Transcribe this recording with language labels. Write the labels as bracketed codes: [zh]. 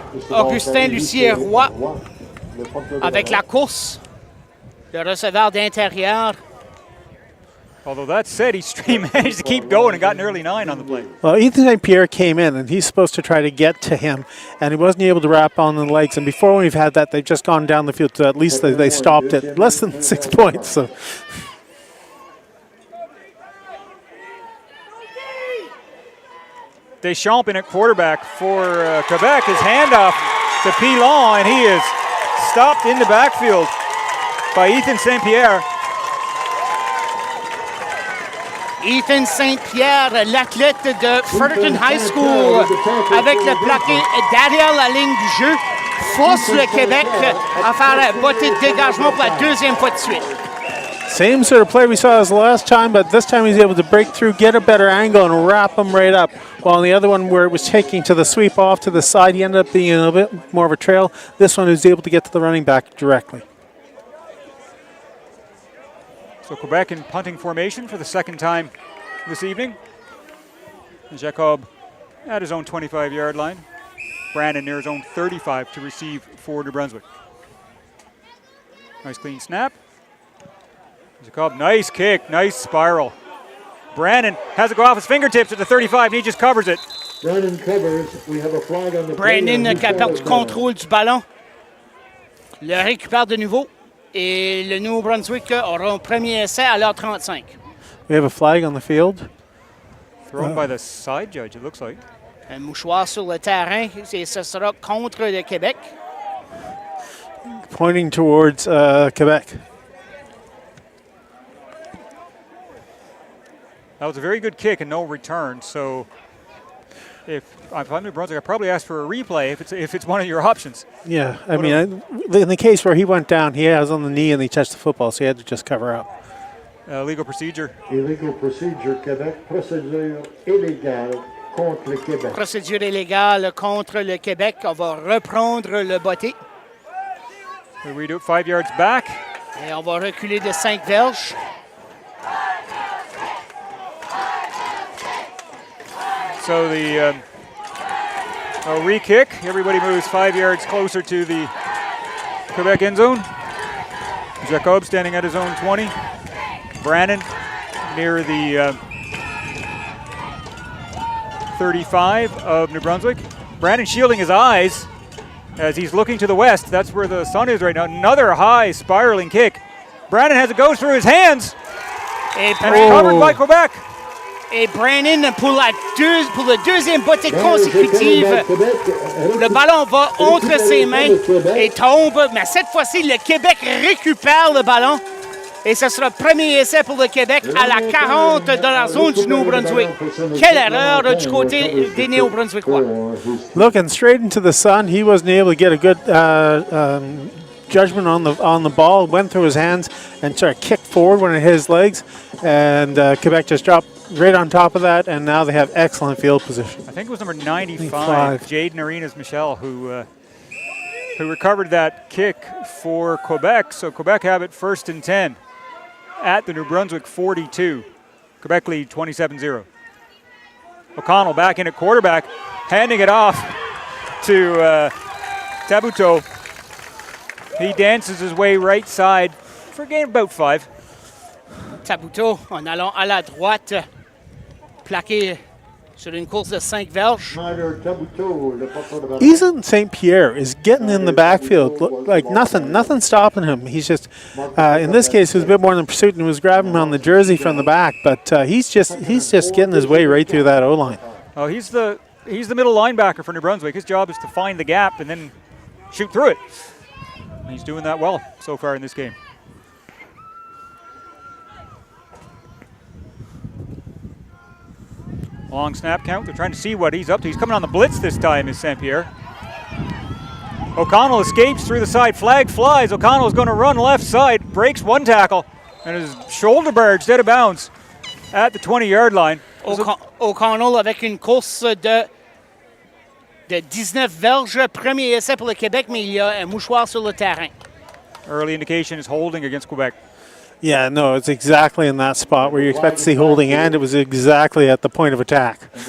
[fr] Augustin Lucien Roy avec la course. Le receveur d'intérieur. [en] Although that said, he managed to keep going and got an early 9 on the play. Well, Ethan St. Pierre came in, and he's supposed to try to get to him, and he wasn't able to wrap on the legs. And before we've had that, they've just gone down the field, so at least they stopped at less than 6 points. So. Deschamps in at quarterback for Quebec. His handoff to Pilon, and he is stopped in the backfield by Ethan St. Pierre. [fr] Ethan St. Pierre, l'athlète de Fredericton High School, avec le plaqué derrière la ligne du jeu, force le Québec à faire botter de dégagement pour la deuxième fois de suite. [en] Same sort of play we saw as last time, but this time he's able to break through, get a better angle, and wrap him right up. While the other one, where it was taking to the sweep off to the side, he ended up being a little bit more of a trail. This one, he was able to get to the running back directly. So Quebec in punting formation for the second time this evening. And Jacob at his own 25-yard line. Brandon near his own 35 to receive for New Brunswick. Nice clean snap. Jacob, nice kick, nice spiral. Brandon has it go off his fingertips at the 35, and he just covers it. Brandon covers. We have a flag on the [fr] Brandon qui a perdu contrôle du ballon. Le récupère de nouveau. Et le Nouveau-Brunswick aura un premier essai à l'heure 35. [en] We have a flag on the field. Thrown by the side judge, it looks like. [fr] Un mouchoir sur le terrain, et ce sera contre le Québec. [en] Pointing towards Quebec. That was a very good kick and no return. So if I'm New Brunswick, I'd probably ask for a replay if it's one of your options. Yeah, I mean, in the case where he went down, he was on the knee and he touched the football, so he had to just cover up. Legal procedure. Illegal procedure, Québec. [fr] Procédure illégale contre le Québec. Procédure illégale contre le Québec. On va reprendre le botté. [en] We redo it 5 yards back. [fr] Et on va reculer de 5 verges. [en] So the re-kick, everybody moves 5 yards closer to the Quebec end zone. Jacob standing at his own 20. Brandon near the 35 of New Brunswick. Brandon shielding his eyes as he's looking to the west. That's where the sun is right now. Another high spiraling kick. Brandon has it go through his hands. And covered by Quebec. [fr] Et Brandon pour la deuxième bottée consécutive. Le ballon va entre ses mains et tombe. Mais cette fois-ci, le Québec récupère le ballon. Et ce sera le premier essai pour le Québec à la 40 de la zone du Nouveau-Brunswick. Quelle erreur du côté des Néo-Brunswickois. [en] Looking straight into the sun, he wasn't able to get a good judgment on the ball. Went through his hands and sort of kicked forward one of his legs. And Quebec just dropped right on top of that, and now they have excellent field position. I think it was number 95, Jaden Arenas Michel, who who recovered that kick for Quebec. So Quebec have it 1st and 10 at the New Brunswick 42. Quebec lead 27-0. O'Connell back in at quarterback, handing it off to Tabuteau. He dances his way right side for a gain of about 5. [fr] Tabuteau, en allant à la droite, plaqué sur une course de 5 verges. Schneider Tabuteau, le porteur de ballon. [en] Ethan St. Pierre is getting in the backfield like nothing stopping him. He's just, in this case, it was a bit more than pursuit and was grabbing him on the jersey from the back. But he's just getting his way right through that O-line. Oh, he's the middle linebacker for New Brunswick. His job is to find the gap and then shoot through it. And he's doing that well so far in this game. Long snap count. They're trying to see what he's up to. He's coming on the blitz this time, is St. Pierre. O'Connell escapes through the side. Flag flies. O'Connell is going to run left side. Breaks one tackle. And is shoulder barged out of bounds at the 20-yard line. [fr] O'Connell avec une course de 19 verges. Premier essai pour le Québec, mais il y a un mouchoir sur le terrain. [en] Early indication is holding against Quebec. Yeah, no, it's exactly in that spot where you expect to see holding, and it was exactly at the point of attack.